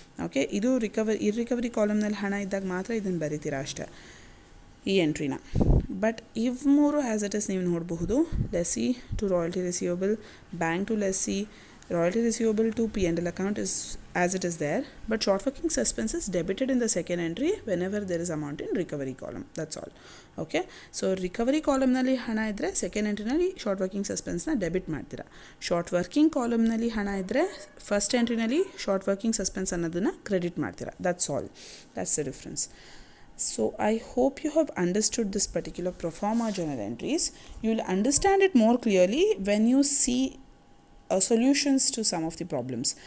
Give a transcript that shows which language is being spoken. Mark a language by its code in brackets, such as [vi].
[kn] Okay, ಇದು ಇರ್ರಿಕವರಿ ಕಾಲಮ್ನಲ್ಲಿ ಹಣ ಇದ್ದಾಗ ಮಾತ್ರ ಇದನ್ನು ಬರಿತೀರಾ ಅಷ್ಟೇ ಈ ಎಂಟ್ರಿನ. ಬಟ್ ಇವು ಮೂರು ಆ್ಯಸ್ ಇಟ್ ಇಸ್ ನೀವು ನೋಡಬಹುದು. [en] Lessee to royalty receivable, bank to lessee, royalty receivable to P&L account is as it is there, but short working suspense is debited in the second entry whenever there is amount in recovery column. That's all. [kn] Okay, so recovery column ನಲ್ಲಿ ಹಣ ಇದ್ದರೆ second ಎಂಟ್ರಿನಲ್ಲಿ short working ಸಸ್ಪೆನ್ಸ್ನ debit ಮಾಡ್ತೀರಾ. Short working ಕಾಲಮ್ನಲ್ಲಿ ಹಣ ಇದ್ದರೆ first ಎಂಟ್ರಿನಲ್ಲಿ short working suspense ಅನ್ನೋದನ್ನು credit ಮಾಡ್ತೀರಾ. [en] That's all. That's the difference. So I hope you have understood this particular Proforma journal entries. You will understand it more clearly when you see solutions to some of the problems.